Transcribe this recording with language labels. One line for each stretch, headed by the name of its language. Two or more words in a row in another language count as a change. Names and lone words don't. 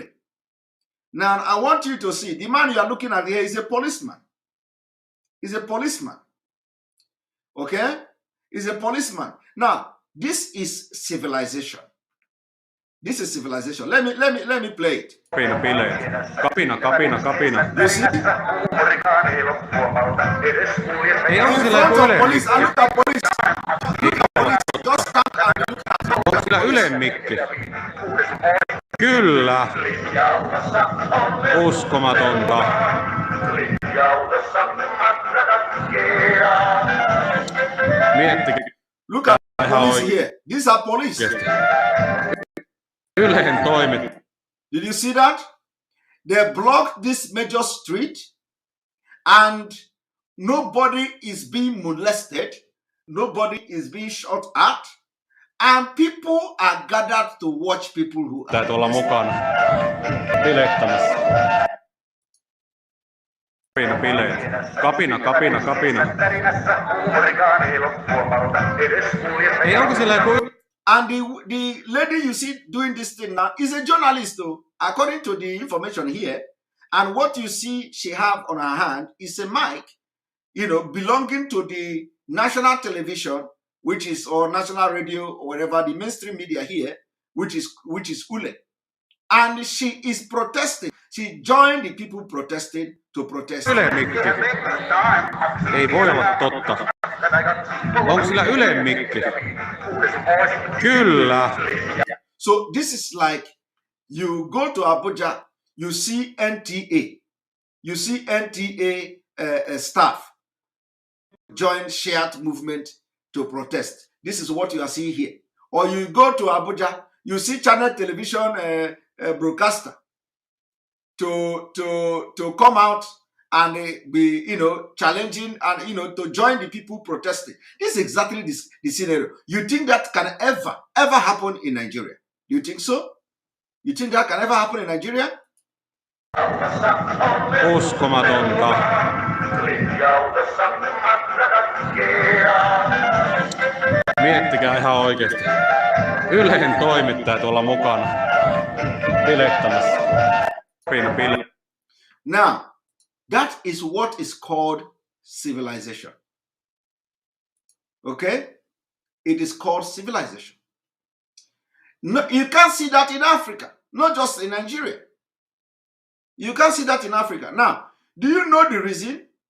English: Now, I want you to see, the man you are looking at here is a policeman. He's a policeman. Okay? He's a policeman. Now, this is civilization. This is civilization. Let me play it.
Finnish: Kapina, kapina, kapina.
English: You see?
Finnish: Ei onko
English: In
Finnish: sillä
English: front
Finnish: joku
English: of
Finnish: Ylen
English: police, I look at police. Look at police. Just stand and look at police.
Finnish: Onko sillä Ylen mikki? Kyllä. Uskomatonta. Miettikää.
English: Look at police here. These are police.
Finnish: Ylen toimit.
English: Did you see that? They blocked this major street and nobody is being molested. Nobody is being shot at. And people are gathered to watch people who are
Finnish: Täytyy olla mukana. Bilettämässä. Kapina, bileet. Kapina, kapina, kapina. Ei onko sillä joku...
English: And the lady you see doing this thing now is a journalist, though, according to the information here. And what you see she have on her hand is a mic, belonging to the national television, which is, or national radio, or whatever, the mainstream media here, which is Ule. And she is protesting. She joined the people protesting to protest.
Finnish: Ylen mikki. Ei voi olla totta. Onko sillä Ylen mikki? Kyllä.
English: So this is like you go to Abuja, you see NTA. You see NTA staff join shared movement to protest. This is what you are seeing here. Or you go to Abuja, you see channel television broadcaster to come out and be, challenging and, to join the people protesting. This is exactly the scenario. You think that can ever happen in Nigeria? You think so? You think that can ever happen in Nigeria?
Finnish: Uskomatonta. Miettikää ihan oikeesti. Ylen toimittajat olla mukana. Bilettämässä. Kapina.
English: Now, that is what is called civilization. Okay? It is called civilization. No, you can't see that in Africa, not just in Nigeria. You can't see that in Africa. Now, do you know the reason?